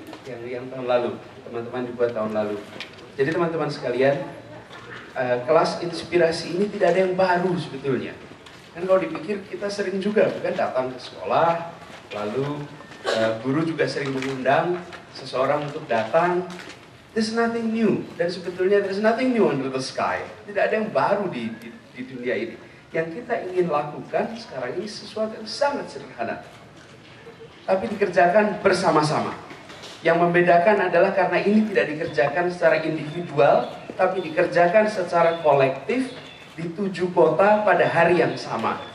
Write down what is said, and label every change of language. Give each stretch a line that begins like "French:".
Indonesian: Yang tahun lalu, teman-teman dibuat tahun lalu. Jadi teman-teman sekalian, kelas inspirasi ini tidak ada yang baru sebetulnya. Kan kalau dipikir kita sering juga bukan datang ke sekolah, lalu guru juga sering mengundang seseorang untuk datang.
English: There's nothing new,
Indonesian: dan sebetulnya
English: there's nothing new under the sky.
Indonesian: Tidak ada yang baru di dunia ini. Yang kita ingin lakukan sekarang ini sesuatu yang sangat sederhana, tapi dikerjakan bersama-sama. Yang membedakan adalah karena ini tidak dikerjakan secara individual, tapi dikerjakan secara kolektif di 7 kota pada hari yang sama.